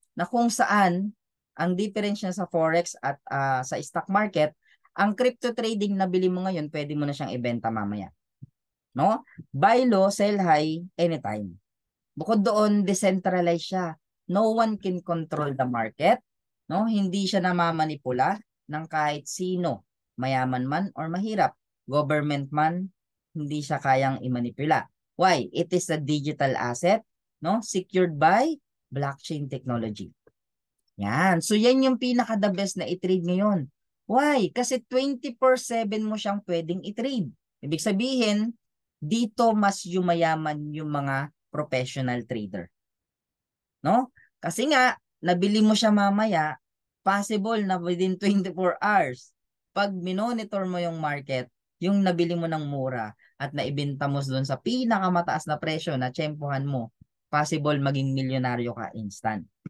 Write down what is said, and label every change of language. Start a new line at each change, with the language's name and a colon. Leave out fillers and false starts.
Filipino: Na kung saan ang difference niya sa forex at sa stock market, ang crypto trading na bili mo ngayon, pwede mo na siyang ibenta mamaya, no?
English: Buy low, sell high anytime.
Filipino: Bukod doon,
English: decentralized siya. No one can control the market, no?
Filipino: Hindi siya namamanipula ng kahit sino, mayaman man or mahirap, government man, hindi siya kayang imanipula.
English: Why? It is a digital asset, no? Secured by blockchain technology.
Filipino: Yan. So yan yung pinaka
English: the best
Filipino: na i-trade ngayon.
English: Why?
Filipino: Kasi 24/7 mo siyang pwedeng i-trade. Ibig sabihin, dito mas yumayaman yung mga professional trader. No? Kasi nga, nabili mo siya mamaya, possible na within 24 hours, pag minonitor mo yung market, yung nabili mo ng mura at naibenta mo doon sa pinakamataas na presyo na tsempohan mo, possible maging milyonaryo ka instant.